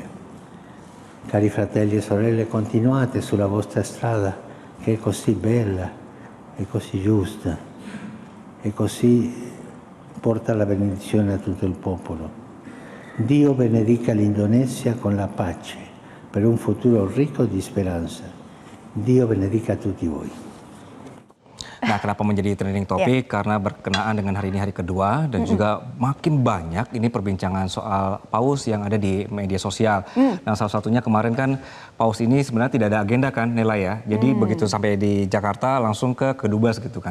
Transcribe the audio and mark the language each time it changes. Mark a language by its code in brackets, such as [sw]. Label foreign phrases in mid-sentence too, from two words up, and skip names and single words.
[it] Cari fratelli e sorelle, continuate sulla vostra strada, che è così bella, è così giusta, e così porta la benedizione a tutto il popolo. Dio benedica l'Indonesia con la pace, per un futuro ricco di speranza. Dio benedica tutti voi. [id] Nah, kenapa menjadi [en] trending topik? [id] Karena berkenaan dengan hari ini hari kedua dan juga makin banyak ini perbincangan soal Paus yang ada di media sosial. Nah, salah satunya kemarin kan Paus ini sebenarnya tidak ada agenda kan, Nela ya. Jadi begitu sampai di Jakarta langsung ke Kedubes gitu kan.